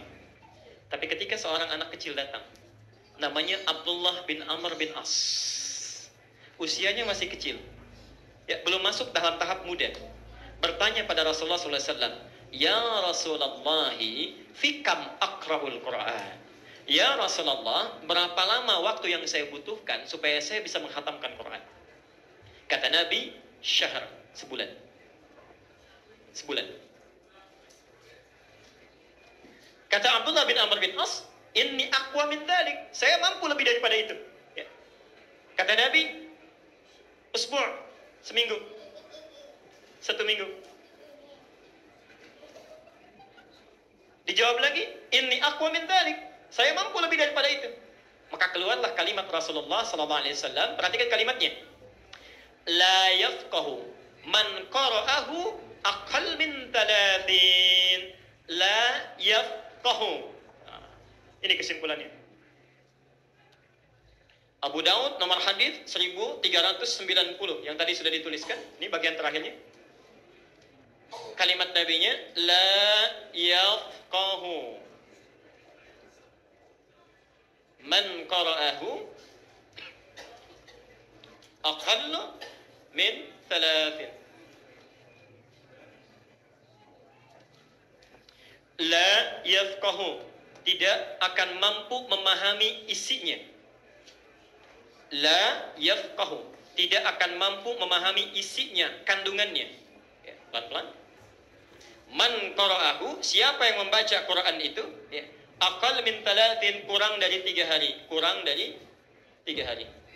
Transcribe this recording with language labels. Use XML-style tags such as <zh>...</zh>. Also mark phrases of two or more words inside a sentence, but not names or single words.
<id>Tapi ketika seorang anak kecil datang, namanya Abdullah bin Amr bin As, usianya masih kecil, ya, belum masuk dalam tahap muda, bertanya pada Rasulullah SAW,</id> <ar>يا رسول الله في كم أقرأ القرآن.</ar> <id>Ya Rasulullah, berapa lama waktu yang saya butuhkan supaya saya bisa menghatamkan Quran? Kata Nabi, syahr, sebulan. Sebulan. Kata Abdullah bin Amr bin As,</id> <ar>إني أقوى من ذلك.</ar> <id>Saya mampu lebih daripada itu. Ya. Kata Nabi, usbu', seminggu. 1 minggu. Dijawab lagi,</id> <ar>إني أقوى من ذلك.</ar> <id>Saya mampu lebih daripada itu. Maka keluarlah kalimat Rasulullah SAW. Perhatikan kalimatnya.</id> <ar>لا يفقه من قرأه أقل من 3. لا يفقه.</ar> <id>Ini kesimpulannya. Abu Daud nomor hadis 1390 yang tadi sudah dituliskan. Ini bagian terakhirnya. Kalimat nabinya</id> <ar>لا يفقه من قرأه أقل من 3. لا يفقه,</ar> <id>tidak akan mampu memahami isinya.</id> <ar>لا يفقه,</ar> <id>tidak akan mampu memahami isinya, kandungannya. Ya, pelan-pelan.</id> <ar>من قرأه,</ar> <id>siapa yang membaca Quran itu, ya,</id> <ar>أقل من 3,</ar> <id>kurang dari 3 hari, kurang dari 3 hari.</id>